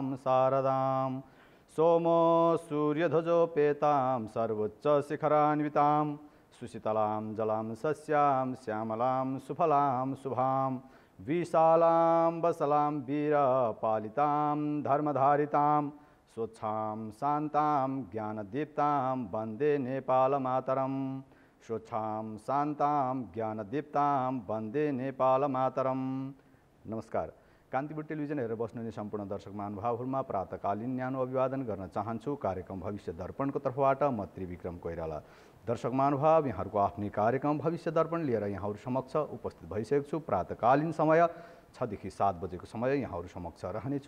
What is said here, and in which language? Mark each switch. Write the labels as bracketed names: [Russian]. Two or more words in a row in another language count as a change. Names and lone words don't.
[Sanskrit] शारदां सोमो सूर्यध्वजोपेतां सर्वोच्चशिखरान्वितां सुशीतलां जलां सस्यां श्यामलां सुफलां शुभां विशालां वसलां वीरपालितां धर्मधारितां स्वच्छां शान्तां ज्ञानदीप्तां वन्दे नेपालमातरं स्वच्छां शान्तां ज्ञानदीप्तां वन्दे नेपालमातरं। [Nepali] नमस्कार। कान्तिपुर टेलिभिजन हेरेर बस्नुहुने सम्पूर्ण दर्शक महानुभावहरूमा प्रातकालीन न्यानो अभिवादन गर्न चाहन्छु। कार्यक्रम भविष्य दर्पणको तर्फबाट म त्रिविक्रम कोइराला। दर्शक महानुभाव, यहाँहरूको आफ्नै कार्यक्रम भविष्य दर्पण लिएर यहाँहरू समक्ष उपस्थित भइसकेको छु। प्रातकालीन समय 6 देखि 7 बजेको समय यहाँहरू समक्ष रहनेछु।